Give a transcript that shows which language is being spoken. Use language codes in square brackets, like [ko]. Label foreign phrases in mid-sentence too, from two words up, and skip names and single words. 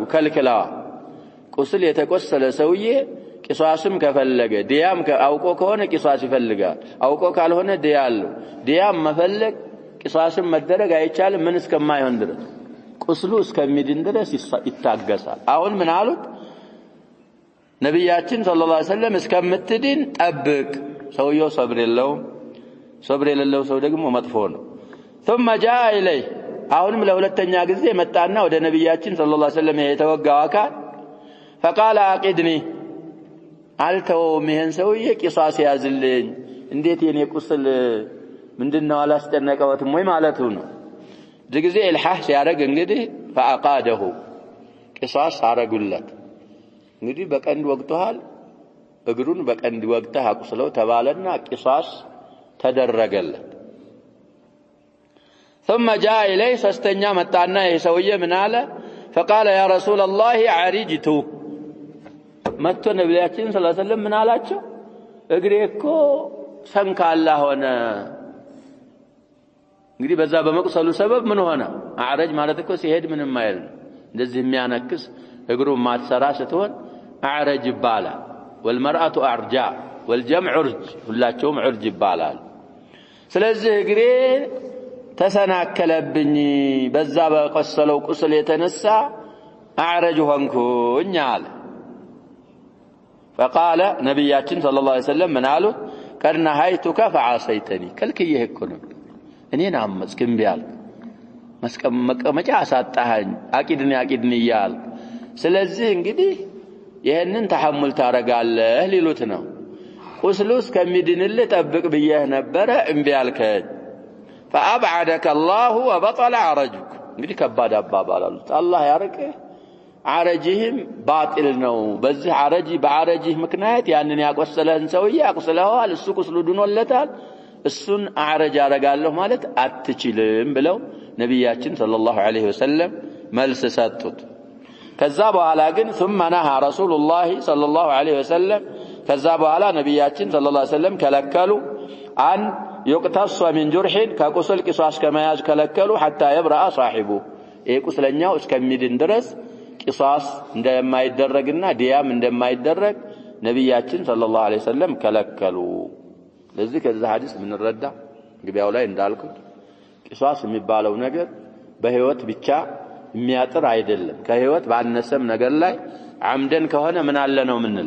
[am] ከልክለዋ። ቁስል የተቆሰለ ሰውዬ ቂሷስም ከፈለገ ዲያም አውቆ ከሆነ ቂሷስ ይፈልጋል። አውቆ ካልሆነ ዲያ አለው። ዲያም መፈለግ ቂሷስም መደረግ አይቻልም ምን እስከማይሆን ድረስ ቁስሉ እስከሚድን ድረስ ይታገሳል። አሁን ምን አሉት? ነብያችን [ar] صلى الله عليه وسلم [am] እስከምትድን ጠብቅ። ሰውየው ሰብር የሌለው ሰው ደግሞ መጥፎ ነው። [ar] ثم جاء إليه [am] አሁንም ለሁለተኛ ጊዜ መጣና ወደ ነብያችን [ar] صلى الله عليه وسلم [am] የተወጋው አካል فقال አቂድኒ አልተውም ይሄን ሰውዬ ቂሷስ ያዝልኝ። እንዴት የኔ ቁስል ምንድነው አላስጨነቀውትም ወይ ማለቱ ነው። ጊዜ الحح ሲያረግ እንግዲህ فأقاده ቂሷስ አረጉለት። እንግዲህ በቀንድ ወግቷል፣ እግሩን በቀንድ ወግተህ አቁስለው ተባለና ቂሷስ ተደረገለት። [ar] ثم جاء إليه [am] ሶስተኛ መጣና ይሄ ሰውዬ ምን አለ? [ar] فقال يا رسول الله عرجت [am] መጥቶ ነብያችን [ar] صلى الله عليه وسلم [am] ምን አላቸው? እግሬ እኮ ሰንካላ ሆነ። እንግዲህ በዛ በመቁሰሉ ሰበብ ምን ሆነ? አዕረጅ ማለት እኮ ሲሄድ ምንም አይል እንደዚህ የሚያነክስ እግሩ ማትሰራ ስትሆን አዕረጅ ይባላል። [ar] والمرأة أرجاء والجمع عرج [am] ሁላቸውም عرج ይባላል። ስለዚህ እግሬ ተሰናከለብኝ በዛ በቆሰለው ቁስል የተነሳ አዕረጅ ሆንኩኝ አለ። فقال ነብያችን [ar] صلى الله عليه وسلم [am] ምን አሉት? [ar] قد نهيتك فعصيتني [am] ከልክየህ እኮ ነው እኔን አመጽክ እምቢ አልክ፣ መቀመጫ አሳጣኸኝ፣ አቂድኒ እያል። ስለዚህ እንግዲህ ይሄንን ተሐሙል ታረጋለህ ሊሉት ነው። ቁስሉ እስከሚድንልህ ጠብቅ ብዬህ ነበረ እምቢ አልከኝ። [ar] فأبعدك الله وبطل عرجك [am] እንግዲህ ከባድ አባባል አሉት። አላህ ያርቅህ፣ አረጅህም ባጢል ነው። በዚህ በአረጅህ ምክንያት ያንን ያቆሰለህን ሰውዬ አቁስለኸዋል፣ እሱ ቁስሉ ድኖለታል፣ እሱን አዕረጅ አረጋለሁ ማለት አትችልም ብለው ነብያችን [ar] صلى الله عليه وسلم [am] መልስ ሰጡት። ከዛ በኋላ ግን [ar] ثم نهى رسول الله صلى الله عليه وسلم [am] ከዛ በኋላ ነብያችን [ar] صلى الله عليه وسلم [am] ከለከሉ [ar] أن يقتص من جرح [am] ከቁስል ቂሷስ ከመያዝ ከለከሉ [ar] حتى يبرأ صاحبه [am] ይሄ ቁስለኛው እስከሚድን ድረስ ቂሷስ እንደማይደረግና ዲያም እንደማይደረግ ነብያችን [ar] صلى الله عليه وسلم [am] ከለከሉ። ለዚህ ከዚህ ሐዲስ ምን ረዳ? ግቢያው ላይ እንዳልኩት ቂሷስ የሚባለው ነገር በህይወት ብቻ የሚያጥር አይደለም። ከህይወት ባነሰም ነገር ላይ አምደን ከሆነ ምን አለ ነው የምንለው?